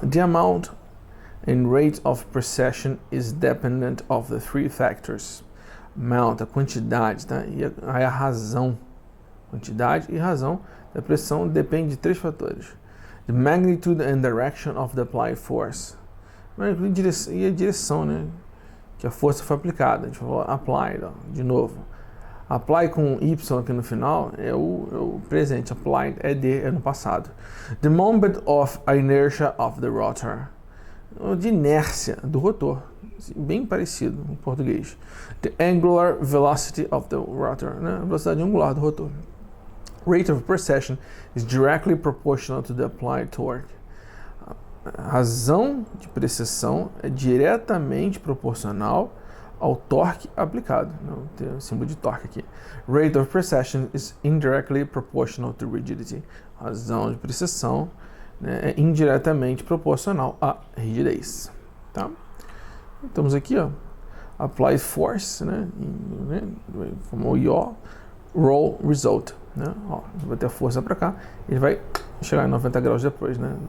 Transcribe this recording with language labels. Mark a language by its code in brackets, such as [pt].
[en] The amount and rate of precession is dependent of the three factors. [pt] Amount, a quantidade, tá? E a razão. Quantidade e razão da pressão depende de três fatores: [en] the magnitude and direction of the applied force. [pt] E a direção, né, que a força foi aplicada. A gente falou applied, ó, de novo. Apply com Y aqui no final é o presente, applied é no passado. [en] The moment of inertia of the rotor, [pt] de inércia do rotor, bem parecido com o português. [en] The angular velocity of the rotor, [pt] né, a velocidade angular do rotor. [en] Rate of precession is directly proportional to the applied torque. [pt] A razão de precessão é diretamente proporcional ao torque aplicado. Não tem o símbolo de torque aqui. [en] Rate of precession is indirectly proportional to rigidity. [pt] A razão de precessão, né, é indiretamente proporcional à rigidez. Tá? Estamos aqui, ó. Applied force, né, como o yaw, roll, result. Né? Ó, vai ter a força para cá, ele vai chegar em 90 graus depois, né?